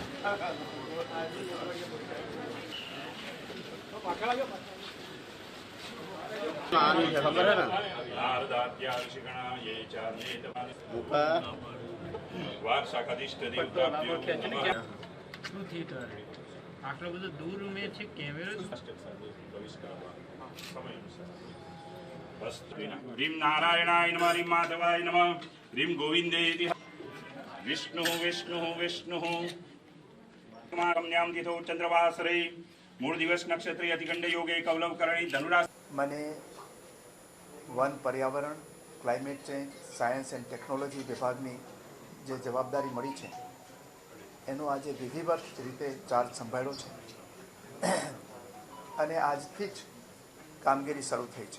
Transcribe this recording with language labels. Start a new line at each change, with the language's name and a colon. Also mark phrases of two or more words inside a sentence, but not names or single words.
Hindi: खबर है ना
Gujarati: આટલો બધો દૂર મેં છે કેમેરો
Sanskrit: ह्रीं नारायणाय नमः ह्रीं माधवाय नमः ह्रीं गोविन्देति विष्णु विष्णु विष्णु कन्यां तिथौ चंद्रवासरे मूल दिवस नक्षत्रे अतिगंड योगे कौलव करणी धनुराश
Gujarati: મને વન પર્યાવરણ
English: climate change science and technology
Gujarati: વિભાગની જે જવાબદારી મળી છે એનો આજે વિધિવત રીતે ચાર્જ સંભાળ્યો છે અને આજથી જ કામગીરી શરૂ થઈ છે.